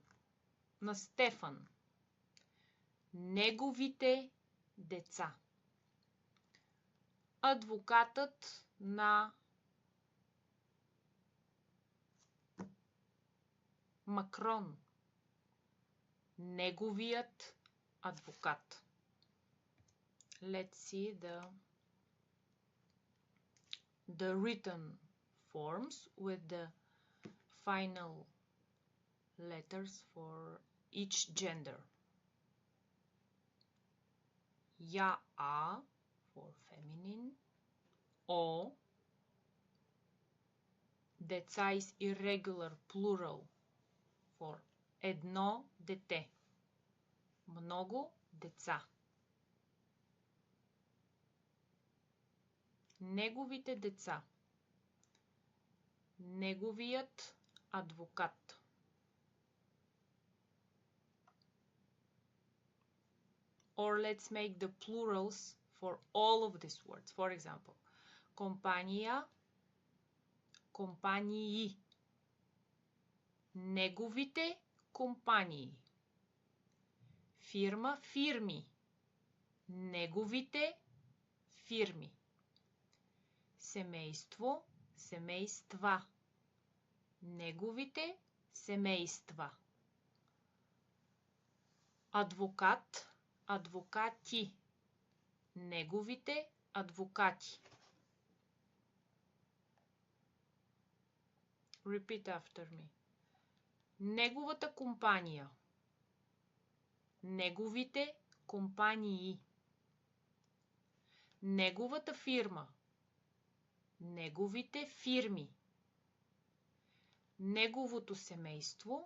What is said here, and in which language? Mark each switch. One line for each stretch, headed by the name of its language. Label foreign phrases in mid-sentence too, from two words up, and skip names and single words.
Bulgarian: На Стефан. Неговите деца. Адвокатът на Макрон. Неговият адвокат.
English: Let's see the written forms with the final letters for each gender. Я, for feminine. O. Деца is irregular plural for
Bulgarian: едно дете. Много деца. Неговите деца. Неговият адвокат.
English: Or let's make the plurals for all of these words. For example,
Bulgarian: компания, компании. Неговите компании. Фирма, фирми. Неговите фирми. Семейство, семейства. Неговите семейства. Адвокат, адвокати. Неговите адвокати.
English: Repeat after me.
Bulgarian: Неговата компания. Неговите компании. Неговата фирма. Неговите фирми. Неговото семейство.